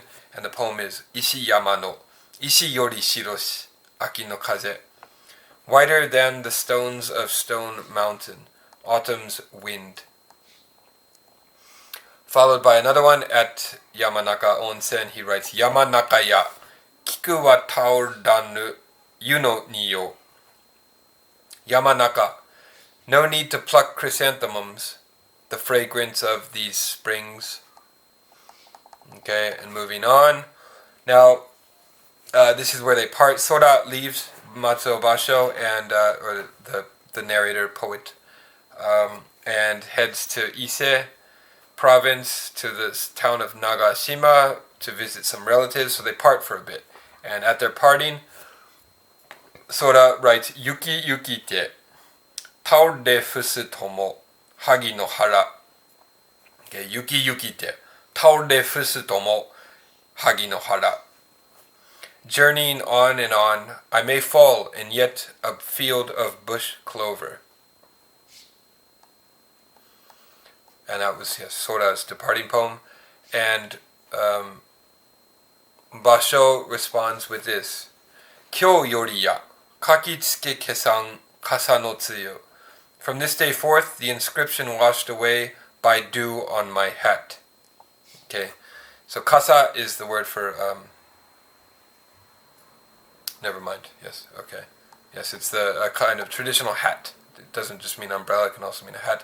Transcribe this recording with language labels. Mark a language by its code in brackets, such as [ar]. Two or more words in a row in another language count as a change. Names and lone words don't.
[en] And the poem is [ja] 石山の石より白し秋の風. [en] Whiter than the stones of Stone Mountain, autumn's wind. Followed by another one at Yamanaka Onsen, he writes [ja] 山中や菊はたおらぬ湯の匂. [en] Yamanaka, no need to pluck chrysanthemums, the fragrance of these springs. Okay, and moving on. Now, this is where they part. Sora leaves Matsuo Bashō and or the narrator poet, and heads to Ise province, to the town of Nagashima, to visit some relatives. So they part for a bit, and at their parting, Sora writes [ja] 行き行きて倒れ伏すとも萩の原. Okay, 行き行きて倒れ伏すとも萩の原. [en] Journeying on and on, I may fall in yet a field of bush clover. And that was Sora's departing poem. And Bashō responds with this. [ja] 今日よりや書付消さん笠の露. [en] From this day forth, the inscription washed away by dew on my hat. Okay, so kasa is the word for... never mind. Yes, okay. Yes, it's a kind of traditional hat. It doesn't just mean umbrella, it can also mean a hat.